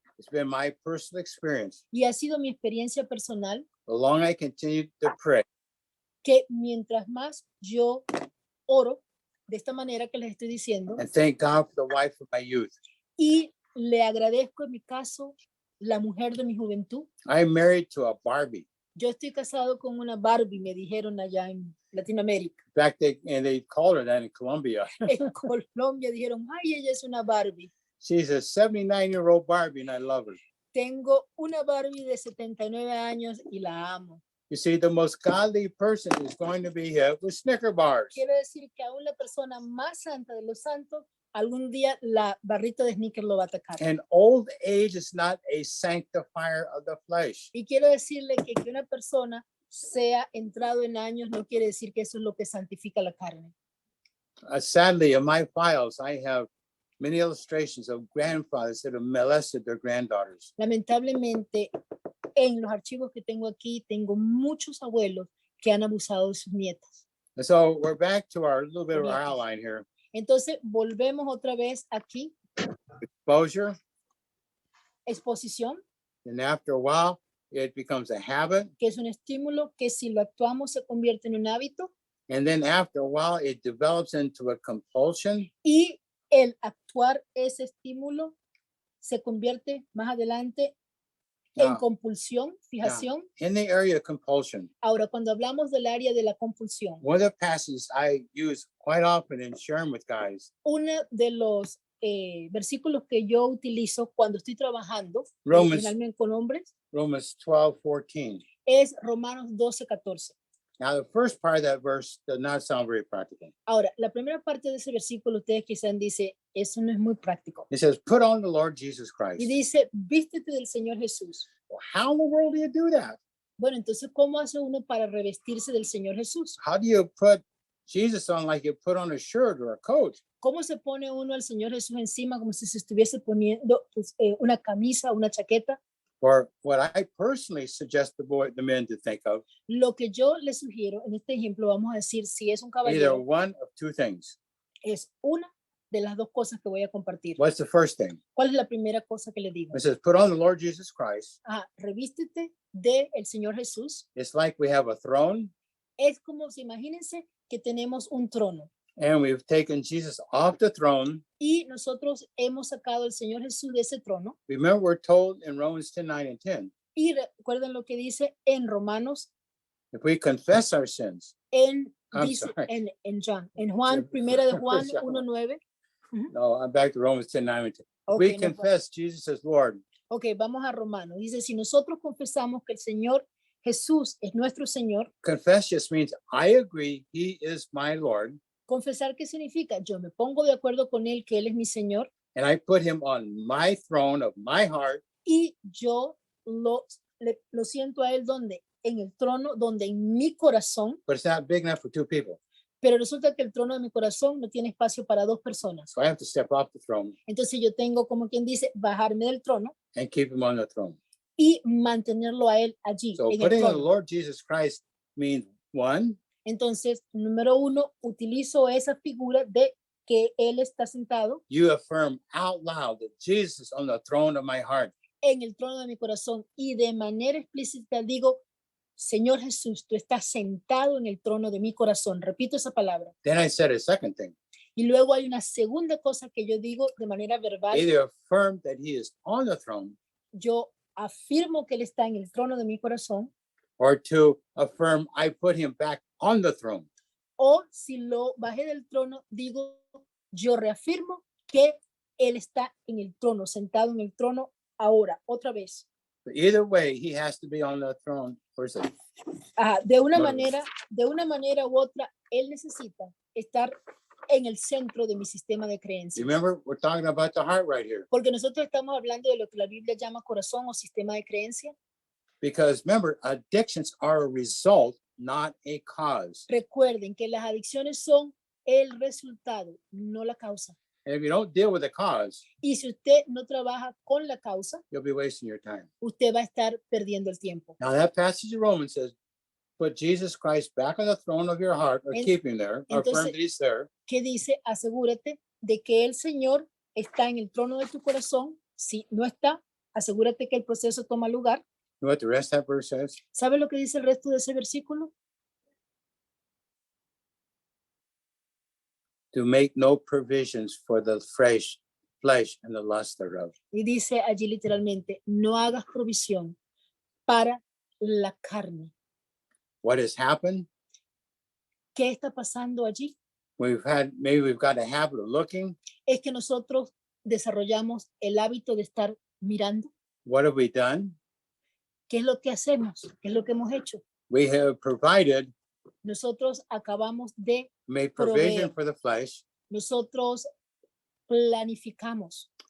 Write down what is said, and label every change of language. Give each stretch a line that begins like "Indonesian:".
English: It's been my personal experience.
Spanish: Y ha sido mi experiencia personal
English: The longer I continue to pray,
Spanish: que mientras más yo oro, de esta manera que les estoy diciendo,
English: and thank God for the wife of my youth.
Spanish: y le agradezco en mi caso la mujer de mi juventud.
English: I'm married to a Barbie.
Spanish: Yo estoy casado con una Barbie, me dijeron allá en Latinoamérica.
English: In fact, they called her that in Colombia.
Spanish: En Colombia dijeron, ay, ella es una Barbie.
English: She's a 79-year-old Barbie, and I love her.
Spanish: Tengo una Barbie de 79 años y la amo.
English: You see, the most godly person is going to be hit with Snicker bars.
Spanish: Quiero decir que aún la persona más santa de los santos, algún día la barrita de Snickers lo va a atacar.
English: And old age is not a sanctifier of the flesh.
Spanish: Y quiero decirle que una persona sea entrado en años no quiere decir que eso es lo que santifica la carne.
English: Sadly, in my files, I have many illustrations of grandfathers that have molested their granddaughters.
Spanish: Lamentablemente, en los archivos que tengo aquí, tengo muchos abuelos que han abusado de sus nietas.
English: And so we're back to our little bit of our
Spanish: Nietas.
English: outline here.
Spanish: Entonces, volvemos otra vez aquí,
English: Exposure,
Spanish: exposición,
English: and after a while, it becomes a habit.
Spanish: que es un estímulo que si lo actuamos se convierte en un hábito,
English: And then after a while, it develops into a compulsion.
Spanish: y el actuar ese estímulo se convierte más adelante en
English: Now,
Spanish: compulsión, fijación.
English: in the area of compulsion,
Spanish: Ahora, cuando hablamos del área de la compulsión,
English: one of the passages I use quite often in sharing with guys,
Spanish: uno de los versículos que yo utilizo cuando estoy trabajando
English: Romans.
Spanish: generalmente con hombres
English: Romans 12:14.
Spanish: es Romanos 12:14.
English: Now, the first part of that verse does not sound very practical.
Spanish: Ahora, la primera parte de ese versículo, ustedes quizás dicen, eso no es muy práctico.
English: It says, put on the Lord Jesus Christ.
Spanish: Y dice, vístete del Señor Jesús.
English: Well, how in the world do you do that?
Spanish: Bueno, entonces, ¿cómo hace uno para revestirse del Señor Jesús?
English: How do you put Jesus on like you put on a shirt or a coat.
Spanish: ¿Cómo se pone uno al Señor Jesús encima como si se estuviese poniendo pues, una camisa, una chaqueta?
English: Or what I personally suggest the men to think of,
Spanish: Lo que yo les sugiero, en este ejemplo, vamos a decir, si es un
English: either
Spanish: caballero,
English: one of two things.
Spanish: es una de las dos cosas que voy a compartir.
English: What's the first thing?
Spanish: ¿Cuál es la primera cosa que le digo?
English: It says, put on the Lord Jesus Christ.
Spanish: Revístete de el Señor Jesús.
English: It's like we have a throne
Spanish: Es como si imagínense que tenemos un trono
English: and we've taken Jesus off the throne.
Spanish: y nosotros hemos sacado al Señor Jesús de ese trono.
English: Remember, we're told in Romans 10, 9 and 10,
Spanish: Y recuerden lo que dice en Romanos,
English: if we confess our sins, I'm
Spanish: dice
English: sorry.
Spanish: en Juan, primera de Juan
English: Sorry. 1:9. no, I'm back to Romans 10, 9 and 10. Ok, We
Spanish: no importa.
English: confess Jesus as Lord.
Spanish: Ok, vamos a Romanos. Dice, si nosotros confesamos que el Señor Jesús es nuestro Señor,
English: Confess just means I agree he is my Lord
Spanish: confesar, ¿qué significa? Yo me pongo de acuerdo con Él, que Él es mi Señor,
English: and I put him on my throne of my heart.
Spanish: y yo lo siento a Él donde, en el trono, donde en mi corazón,
English: But it's not big enough for two people.
Spanish: pero resulta que el trono de mi corazón no tiene espacio para dos personas.
English: So I have to step off the throne
Spanish: Entonces yo tengo, como quien dice, bajarme del trono
English: and keep him on the throne.
Spanish: y mantenerlo a Él allí,
English: So
Spanish: en el
English: putting on the
Spanish: trono.
English: Lord Jesus Christ means one,
Spanish: Entonces, número uno, utilizo esa figura de que Él está sentado
English: you affirm out loud that Jesus is on the throne of my heart.
Spanish: en el trono de mi corazón y de manera explícita digo, Señor Jesús, tú estás sentado en el trono de mi corazón. Repito esa palabra.
English: Then I said a second thing.
Spanish: Y luego hay una segunda cosa que yo digo de manera verbal.
English: Either affirm that he is on the throne
Spanish: Yo afirmo que Él está en el trono de mi corazón,
English: or to affirm I put him back on the throne.
Spanish: o si lo bajé del trono, digo, yo reafirmo que Él está en el trono, sentado en el trono ahora, otra vez.
English: But either way, he has to be on the throne. Where's it?
Spanish: De una Claro. manera u otra, Él necesita estar en el centro de mi sistema de creencias.
English: Remember, we're talking about the heart right here.
Spanish: Porque nosotros estamos hablando de lo que la Biblia llama corazón o sistema de creencia.
English: Because remember, addictions are a result, not a cause.
Spanish: Recuerden que las adicciones son el resultado, no la causa.
English: And if you don't deal with the cause,
Spanish: Y si usted no trabaja con la causa,
English: you'll be wasting your time.
Spanish: usted va a estar perdiendo el tiempo.
English: Now that passage of Romans says, put Jesus Christ back on the throne of your heart, or
Spanish: En-
English: keep him there, or affirm
Spanish: entonces-
English: that he's there.
Spanish: Que dice, asegúrate de que el Señor está en el trono de tu corazón. Si no está, asegúrate que el proceso toma lugar.
English: You know what the rest of that verse says?
Spanish: ¿Sabe lo que dice el resto de ese versículo?
English: To make no provisions for the flesh and the lust thereof.
Spanish: Y dice allí literalmente, no hagas provisión para la carne.
English: What has happened?
Spanish: ¿Qué está pasando allí?
English: Maybe we've got a habit of looking.
Spanish: Es que nosotros desarrollamos el hábito de estar mirando.
English: What have we done?
Spanish: ¿Qué es lo que hacemos? ¿Qué es lo que hemos hecho?
English: We have provided,
Spanish: Nosotros acabamos de,
English: made provision
Spanish: Proveer.
English: for the flesh
Spanish: nosotros planificamos